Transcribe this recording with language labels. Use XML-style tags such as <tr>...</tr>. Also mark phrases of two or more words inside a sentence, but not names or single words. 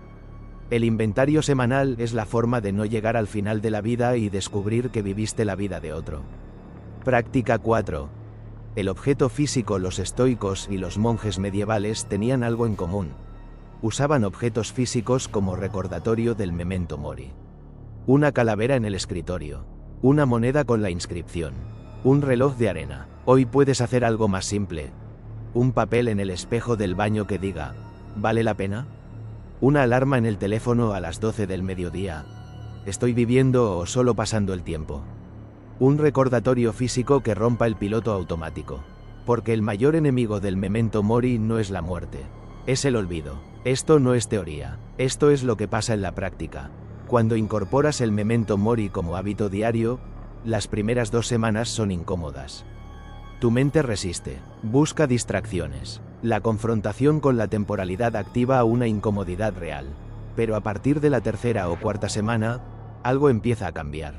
<es>El inventario semanal es la forma de no llegar al final de la vida y descubrir que viviste la vida de otro. Práctica 4. El objeto físico. Los estoicos y los monjes medievales tenían algo en común. Usaban objetos físicos como recordatorio del</es> <la>memento mori.</la> <es>Una calavera en el escritorio. Una moneda con la inscripción. Un reloj de arena. Hoy puedes hacer algo más simple. Un papel en el espejo del baño que diga, ¿vale la pena? Una alarma en el teléfono a las 12 del mediodía. ¿estoy viviendo o solo pasando el tiempo? Un recordatorio físico que rompa el piloto automático. Porque el mayor enemigo del</es> <la>memento mori</la> <es>no es la muerte, es el olvido. Esto no es teoría, esto es lo que pasa en la práctica. Cuando incorporas el</es> <la>memento mori</la> <es>como hábito diario, las primeras 2 semanas son incómodas. Tu mente resiste, busca distracciones. La confrontación con la temporalidad activa una incomodidad real. Pero a partir de la 3ª o 4ª semana, algo empieza a cambiar.</es>